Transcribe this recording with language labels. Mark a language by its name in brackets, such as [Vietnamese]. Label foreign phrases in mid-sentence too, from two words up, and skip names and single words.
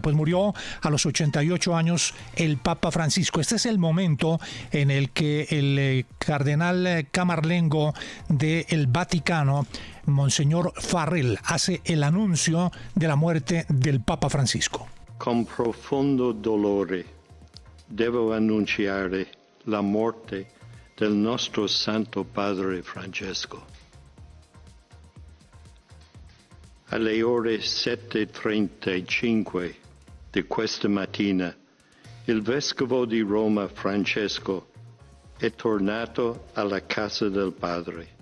[Spanish] Pues murió a los 88 años el Papa Francisco. Este es el momento en el que el cardenal Camarlengo del Vaticano, Monseñor Farrell, hace el anuncio de la muerte del Papa Francisco. [Italian] Con profondo dolore devo annunciare la morte del nostro Santo Padre Francesco. Alle ore 7:35 di questa mattina, il Vescovo di Roma Francesco è tornato alla casa del Padre.